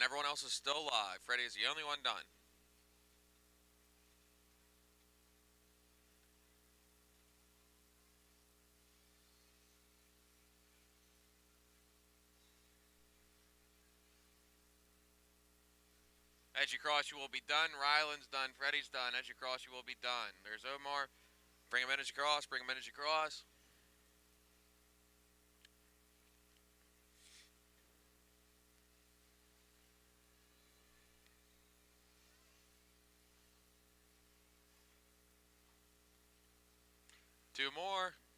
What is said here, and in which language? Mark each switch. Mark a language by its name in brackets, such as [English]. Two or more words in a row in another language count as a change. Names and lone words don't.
[English] Everyone else is still alive. Freddie is the only one done. As you cross, you will be done. Ryland's done. Freddie's done. As you cross, you will be done. There's Omar. Bring him in as you cross. Bring him in as you cross. Two more.